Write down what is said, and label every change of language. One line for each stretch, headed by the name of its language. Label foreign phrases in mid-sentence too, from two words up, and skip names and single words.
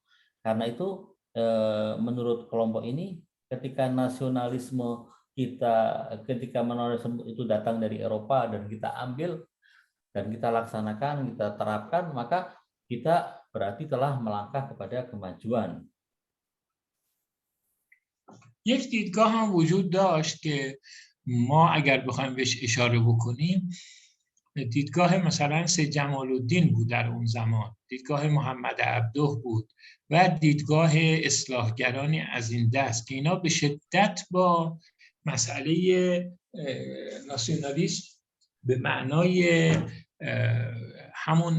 Indonesian: Karena itu menurut kelompok ini, ketika nasionalisme ketika nasionalisme itu datang dari Eropa dan kita ambil dan kita laksanakan, kita terapkan, maka kita berarti telah melangkah kepada kemajuan.
Persian: یک دیدگاه هم وجود داشت که ما اگر بخوایم بهش اشاره بکنیم، دیدگاه مثلا سید جمال الدین بود در اون زمان، دیدگاه محمد عبده بود و دیدگاه اصلاحگرانی از این دست که اینا به شدت با مسئله ناسیونالیسم به معنای همون